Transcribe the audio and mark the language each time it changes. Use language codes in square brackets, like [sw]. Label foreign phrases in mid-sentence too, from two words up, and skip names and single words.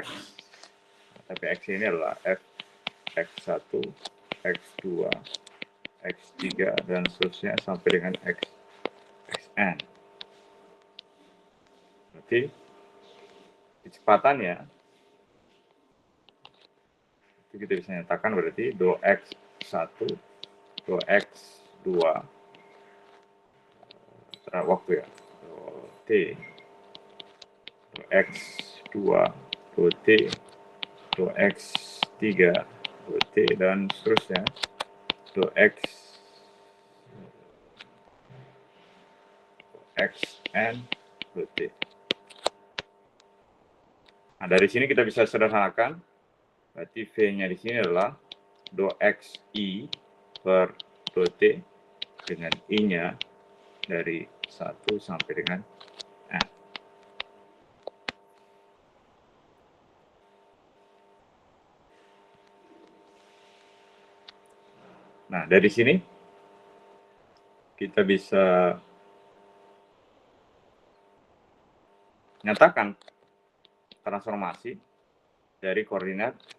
[id] Tapi X ini adalah F X1, X2, X3 dan seterusnya sampai dengan Xn. Berarti kecepatannya itu kita bisa nyatakan berarti do X1 do X2 waktu ya, do T do X2 do T do X3 do T dan seterusnya do Xn do T. Nah, dari sini kita bisa sederhanakan, berarti V-nya di sini adalah do Xi per do T dengan I-nya dari 1 sampai dengan N. Nah, dari sini kita bisa nyatakan transformasi dari koordinat.